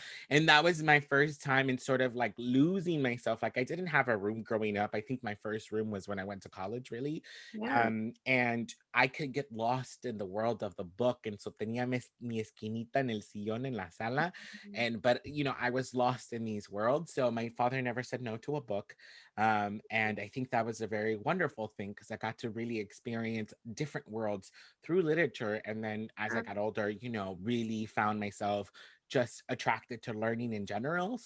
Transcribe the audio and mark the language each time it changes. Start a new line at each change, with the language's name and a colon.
English: And that was my first time in sort of like losing myself. Like I didn't have a room growing up. I think my first room was when I went to college, really. Yeah. And I could get lost in the world of the book. And so
Spanish: tenía mi esquinita en el sillón en la sala. Mhm.
English: But I was lost in these worlds. So my father never said no to a book. And I think that was a very wonderful thing because I got to really experience different worlds through literature. And then as I Yeah. got older, really found myself just attracted to learning in general.